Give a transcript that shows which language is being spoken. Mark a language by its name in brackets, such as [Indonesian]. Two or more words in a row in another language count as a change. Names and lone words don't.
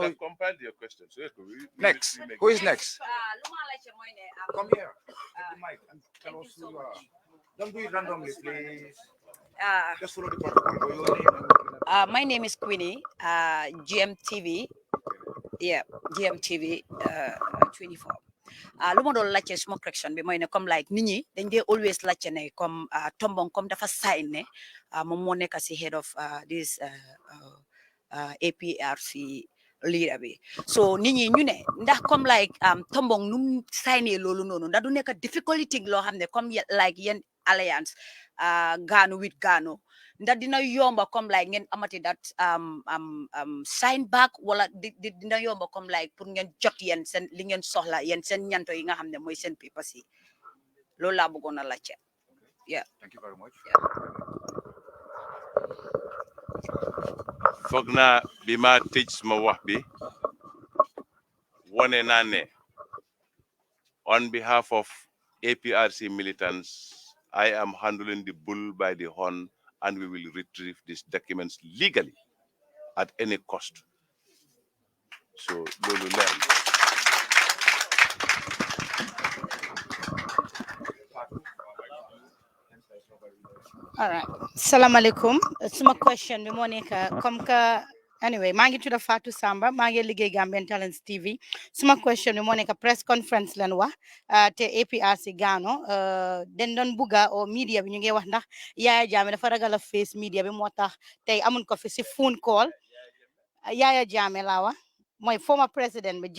[English] Compiled your questions. Next, who is next? Come here. The mic and tell us who you are. Don't do it randomly, please. Just follow the protocol. Your name. My name is Queenie, GMTV. Yeah, GMTV 24. [Wolof] Lu ma doon laajte suma correction bi mooy ne comme like nit ñi dañ dee always laajte ne comme Tombong comme dafa sign ne moom moo nekk si [English] head of this [Wolof] APRC leader bi so nit ñi ñu ne ndax comme like Tombong num signé loolu noonu ndax du nekk difficulty loo xam ne comme like yeen alliance Ganu with Ganu ndax dina yomba comme like ngeen amati [English] that sign back [Wolof] wala dina yomba comme like pour ngeen jot yeen seen li ngeen soxla yeen seen ñanto yi nga xam ne mooy seen papers yi loolu laa bëggoon a laajte. [English] Yeah. Thank you very much. [Wolof] foog naa bi ma tëj suma wax bi wone naa ne [English] on behalf of APRC militants I am handling the bull by the horn and we will retrieve these documents legally at any cost. [Wolof] So loolu leer. [English] All right. [Arabic] Assalamu alaikum. [Wolof] Suma question bi moo nekk [French] comme que [Wolof] anyway maa ngi tudda Fatou Samba maa ngi liggéey Gambian Talents TV suma question bi moo nekk [English] press conference [Wolof] leen wax te APRC Gano den doon bugga o media bi ñu ngi wax ndax Yaya Jammeh dafa ragal a [English] face media [Wolof] bi moo tax tey amun ko fi si [English] phone call [Wolof] Yaya Jammeh laa wax mooy [English] former president [Wolof] bi